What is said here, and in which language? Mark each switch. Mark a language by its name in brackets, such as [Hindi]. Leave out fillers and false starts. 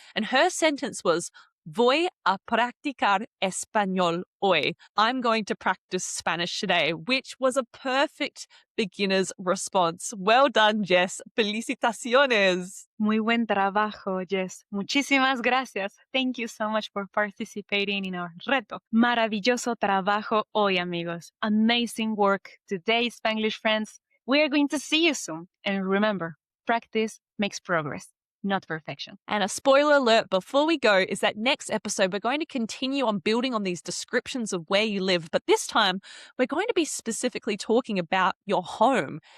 [English] And her sentence was, [Spanish] Voy a practicar español hoy. [English] I'm going to practice Spanish today, which was a perfect beginner's response. Well done, Jess. Felicitaciones. [Spanish] Muy buen trabajo, Jess. Muchísimas gracias. [English] Thank you so much for participating in our reto. [Spanish] Maravilloso trabajo hoy, amigos. [English] Amazing work today, Spanglish friends. We are going to see you soon. And remember, practice makes progress, not perfection. And a spoiler alert before we go is that next episode, we're going to continue on building on these descriptions of where you live. But this time, we're going to be specifically talking about your home.